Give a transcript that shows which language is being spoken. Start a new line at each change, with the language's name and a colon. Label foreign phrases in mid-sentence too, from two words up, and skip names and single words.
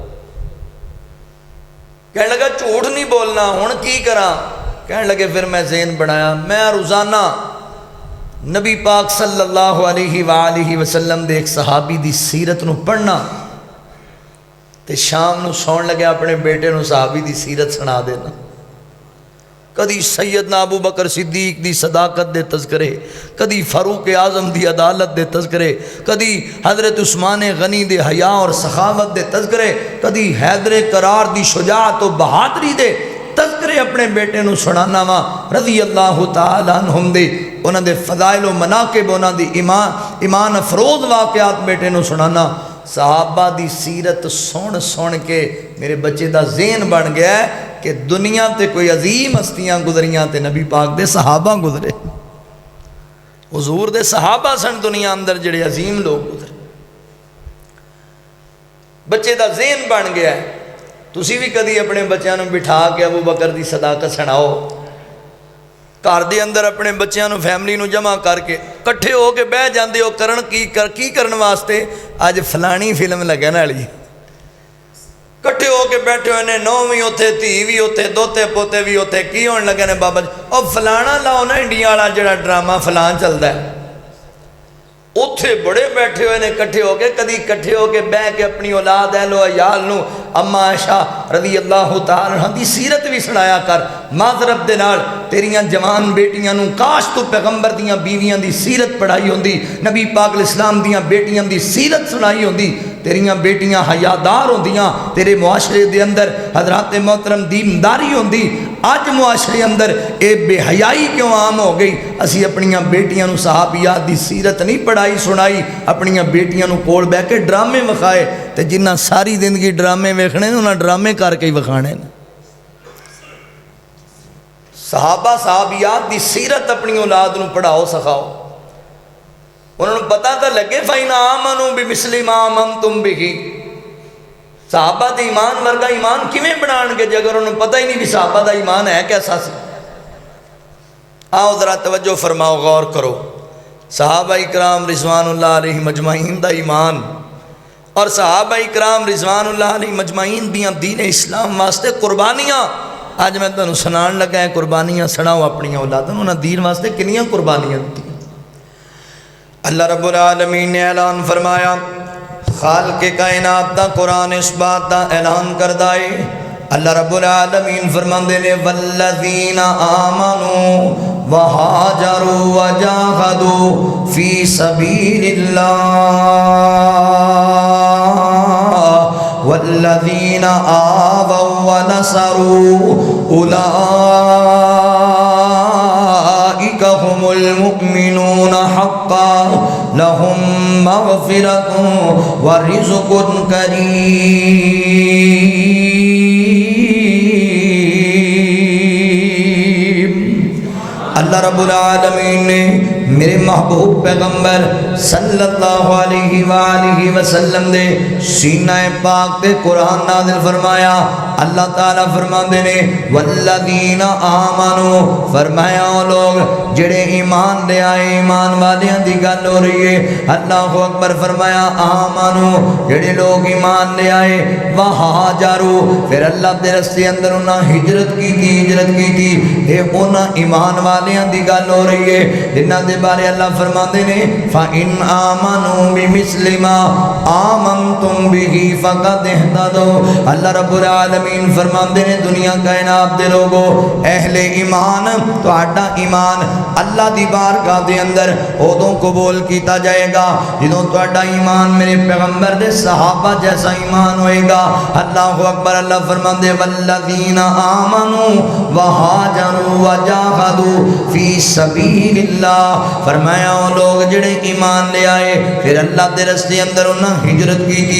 Punjabi: کہنے لگا جھوٹ نہیں بولنا، ہوں کی کراں؟ کہنے لگے پھر میں ذہن بنایا، میں روزانہ نبی پاک
Arabic: صلی اللہ علیہ وآلہ وسلم
Punjabi: دے ایک صحابی دی سیرت نو پڑھنا، تے شام نو سون لگے اپنے بیٹے نو صحابی دی سیرت سنا دینا۔ کدی سیدنا ابو بکر صدیق دی صداقت دے تذکرے، کدی فاروق اعظم دی عدالت دے تذکرے، کدی حضرت عثمان غنی دے حیا اور سخاوت دے تذکرے، کدی حیدر کرار دی شجاعت و بہادری دے تذکرے اپنے بیٹے نو سنانا وا
Arabic: رضی اللہ تعالی عنہم
Punjabi: دے، انہاں دے فضائل و مناقب، انہاں دی ایمان افروز واقعات بیٹے نو سنانا۔ صحابہ دی سیرت سن سن کے میرے بچے دا ذہن بن گیا ہے کہ دنیا تے کوئی عظیم ہستیاں گزریاں تے نبی پاک دے صحابہ گزرے، حضور دے صحابہ سن دنیا اندر جڑے عظیم لوگ گزرے۔ بچے دا ذہن بن گیا ہے۔ تسی بھی کدی اپنے بچیاں نو بٹھا کے ابو بکر دی صداقت سناؤ، گھر دے اندر اپنے بچیاں نو فیملی نو جمع کر کے کٹھے ہو کے بہ جاندے ہو، کی کرن واسطے؟ اج فلانی فلم لگن والی، کٹھے ہو کے بیٹھے ہوئے نے، نو بھی اوتھے، دھی بھی اوتھے، دوتے پوتے بھی اوتھے، کی ہون لگے نے بابا جی او فلانا لاؤ نا انڈیا والا جڑا ڈرامہ فلان چلدا ہے، اوتھے بڑے بیٹھے ہوئے نے کٹھے ہو کے، کدی کٹھے ہو کے بہ کے اپنی اولاد اہل و عیال نو اما عائشہ
Arabic: رضی اللہ تعالی عنہ
Punjabi: دی سیرت بھی سنایا کر، معذرت دے نال تیریاں جوان بیٹیاں نو کاش تو پیغمبر دیاں بیویاں دی سیرت پڑھائی ہوندی، نبی پاک
Arabic: علیہ السلام
Punjabi: دیاں بیٹیاں دی سیرت سنائی ہوندی، تیریاں بیٹیاں حیادار ہوندیاں، تیرے معاشرے دے اندر حضرات محترم دینداری ہوندی۔ آج معاشرے اندر اے بے حیائی کیوں عام ہو گئی؟ اسی اپنیاں بیٹیاں نو صحابیات دی سیرت نہیں پڑھائی سنائی، اپنیاں بیٹیاں نو کول بہ کے ڈرامے وکھائے، تے جنہ ساری زندگی ڈرامے ویکھنے انہاں ڈرامے کر کے ہی وکھانے۔ صحابہ صحابیات دی سیرت اپنی اولاد نو پڑھاؤ سکھاؤ، انہوں نے پتہ تو لگے
Arabic: فَإِنْ آمَنُوا بِمِثْلِ مَا آمَنْتُمْ بِهِ۔
Punjabi: صحابہ دے ایمان ورگا ایمان کیویں بنان گے جے اگر انہوں نے پتہ ہی نہیں بھی صحابہ دا ایمان ہے کیسا سی؟ آؤ ذرا توجہ فرماؤ، غور کرو۔ صحابہ اکرام
Arabic: رضوان اللہ علیہ مجمعین
Punjabi: دا ایمان اور صحابہ اکرام
Arabic: رضوان اللہ علیہ مجمعین
Punjabi: دیاں دین اسلام واسطے قربانیاں آج میں تنوں سنان لگا ہے قربانیاں سڑاؤ اپنی اولادوں انہاں دین واسطے کنیاں قربانیاں دی
Arabic: اللہ رب العالمین
Punjabi: نے اعلان فرمایا خالق کائنات دا قرآن اس بات دا اعلان کردہ ہے
Arabic: اللہ رب العالمین
Punjabi: فرماندے نے
Arabic: والذین آمنوا وہاجروا وجاہدوا فی سبیل اللہ والذین آووا ونصروا اولئک هم المؤمنون حقا لهم مغفرة ورزق کریم۔ اللہ رب العالمین
Punjabi: نے میرے محبوب پیغمبر
Arabic: صلی اللہ علیہ وآلہ وسلم
Punjabi: دے سینہ پاک دے قرآن نازل فرمایا۔ اللہ تعالیٰ فرماندے نے
Arabic: والذین آمنوا،
Punjabi: فرمایا وہ لوگ جڑے ایمان لے آئے، ایمان والیاں دی گل ہو رہی ہے۔
Arabic: اللہ اکبر،
Punjabi: فرمایا آمنوا، جڑے لوگ ایمان لے آئے، وہاجروا، پھر اللہ دے رستے اندر انہاں ہجرت کی تھی، اے انہاں ایمان والیاں دی گل ہو رہی ہے جنہاں دے بارے اللہ فرماندے نے
Arabic: فَإِنْ آمَنُوا بِمِثْلِ مَا آمَنْتُمْ بِهِ فَقَدْ اهْتَدَوْا۔ اللہ رب العالمین
Punjabi: فرماندے نے دنیا کائنات دے لوگو، اہل ایمان تو آڈا ایمان اللہ دی بارگاہ دے اندر ادوں قبول کیتا جائے گا جدوں تو آڈا ایمان میرے پیغمبر دے صحابہ جیسا ایمان ہوئے گا۔
Arabic: اللہ اکبر،
Punjabi: اللہ فرماندے
Arabic: والذین آمنوا وہاجروا وجاہدوا فی سبیل اللہ،
Punjabi: فرمایا وہ لوگ جڑے ایمان لے آئے پھر اللہ دے رستے اندر انہاں ہجرت کی تھی۔